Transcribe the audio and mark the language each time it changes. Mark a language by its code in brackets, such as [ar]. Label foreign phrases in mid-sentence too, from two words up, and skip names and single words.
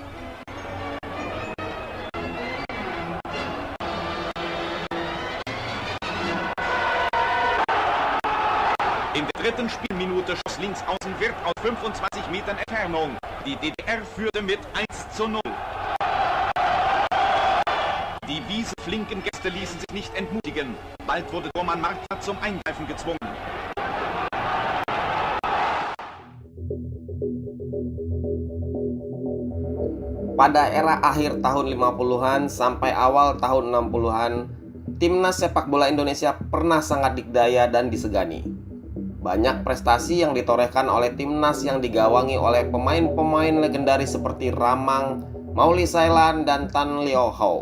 [de] In der dritten Spielminute schoss links außen Wirth aus 25 Metern Entfernung. Die DDR führte mit 1:0. Die wieseflinken Gäste ließen sich nicht entmutigen. Bald wurde Roman Marta zum Eingreifen gezwungen. [id] Pada era akhir tahun 50-an sampai awal tahun 60-an, timnas sepak bola Indonesia pernah sangat dikdaya dan disegani. Banyak prestasi yang ditorehkan oleh timnas yang digawangi oleh pemain-pemain legendaris seperti Ramang, Mauli Sailan, dan Tan Leo Hau.